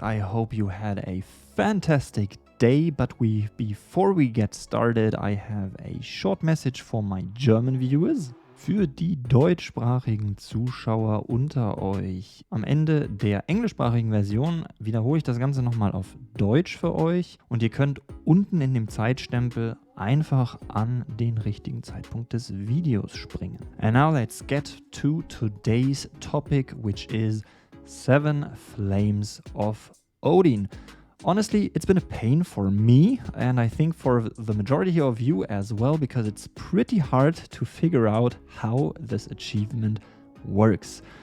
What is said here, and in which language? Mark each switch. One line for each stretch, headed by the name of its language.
English: I hope you had a fantastic day, but before we get started, I have a short message for my German viewers.
German: Für die deutschsprachigen Zuschauer unter euch. Am Ende der englischsprachigen Version wiederhole ich das Ganze nochmal auf Deutsch für euch und ihr könnt unten in dem Zeitstempel einfach an den richtigen Zeitpunkt des Videos springen.
English: And now let's get to today's topic, which is 7 Flames of Odin. Honestly, it's been a pain for me, and I think for the majority of you as well, because it's pretty hard to figure out how this achievement works.